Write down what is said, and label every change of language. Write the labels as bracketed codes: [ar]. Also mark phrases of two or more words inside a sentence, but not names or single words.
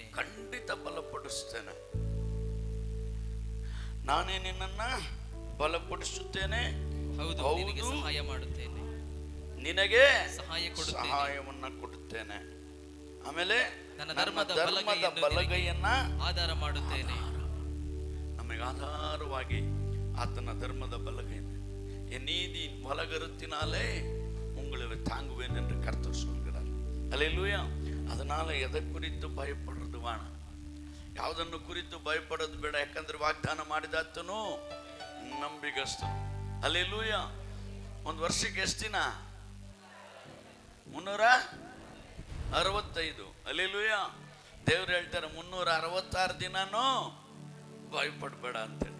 [kn] ಖಂಡಿತ ಬಲಪಡಿಸುತ್ತೇನೆ. ನಾನೇ ನಿನ್ನನ್ನ ಬಲಪಡಿಸುತ್ತೇನೆ, ಹೌದು, ನಿನಗೆ ಸಹಾಯ ಮಾಡುತ್ತೇನೆ, ನಿನಗೆ ಸಹಾಯವನ್ನ ಕೊಡುತ್ತೇನೆ. ಆಮೇಲೆ ನನ್ನ ಧರ್ಮದ ಬಲಗೈಯನ್ನ ಆಧಾರ ಮಾಡುತ್ತೇನೆ. ನಮಗೆ ಆಧಾರವಾಗಿ ಆತನ ಧರ್ಮದ ಬಲಗೈಯನ್ನು [ta] என் நீதியின் வலகரத்தினாலே உங்களை தாங்குவேன் என்று கர்த்தர் சொல்கிறார். அல்லேலூயா. அதனால எதை குறித்து [kn] ಭಯಪಡೋದು ಬೇಡ, ಯಾವುದನ್ನು ಕುರಿತು ಭಯಪಡೋದು ಬೇಡ. ಯಾಕಂದ್ರೆ ವಾಗ್ದಾನ ಮಾಡಿದಾತನು ನಂಬಿಗಸ್ತನು. அல்லேலೂಯಾ. ಒಂದು ವರ್ಷಕ್ಕೆ ಎಷ್ಟು ದಿನ? 365. அல்லேಲೂಯಾ. ದೇವ್ರು ಹೇಳ್ತಾರೆ 366 ದಿನನೂ ಭಯಪಡಬೇಡ ಅಂತೇಳಿ.